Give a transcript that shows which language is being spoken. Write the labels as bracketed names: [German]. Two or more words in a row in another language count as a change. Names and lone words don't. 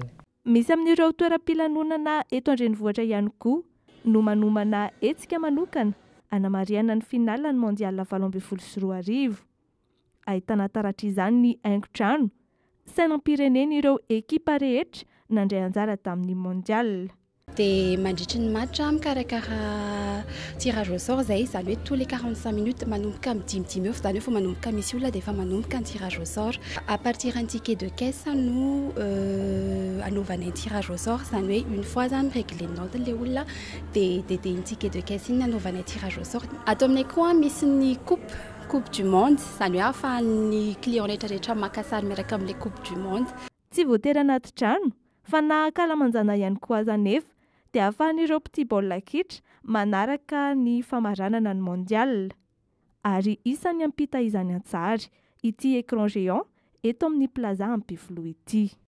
[Malagasy] Misy amin'ireo toeram-pilanonana eto an-drenivohitra ihany koa no manomana hetsika manokana hanamariana ny finale ny mondial 2024. Ahitana taratra izany ny haingon-trano sainam-pirenena ireo ekipa rehetra nandray anjara tamin'ny mondial. Dia mandritry ny match mikarakara [French] tirage au sort [Malagasy] zay izany hoe [French] tous les 45 minutes [Malagasy] manomboka amin'ny 10 eo izany hoe efa manomboka misy olona dia efa manomboka ny [French] tirage au sort à partir d'un ticket de caisse [Malagasy] no anaovana ny tirage au sort izany hoe [French] une fois [Malagasy] zany réglé note le olona dia ny [French] ticket de caisse [Malagasy] iny anaovana [French] tirage au sort. [Malagasy] Ato aminay koa misy ny [French] coupe du monde [Malagasy] izany hoe ahafahan'ny client rehetrarehetra maka sary miaraka amin'ilay [French] coupe du monde. [Malagasy] Tsy voatery anaty trano fa na ankalamanjana ihany koa aza nefa dia ahafahan'ireo mpitia baolina kitra manaraka ny famaranana ny mondial ary isan'ny ampita izany an-tsary ity [French] écran géant [Malagasy] eto amin'ny plaza Ampifloa ity.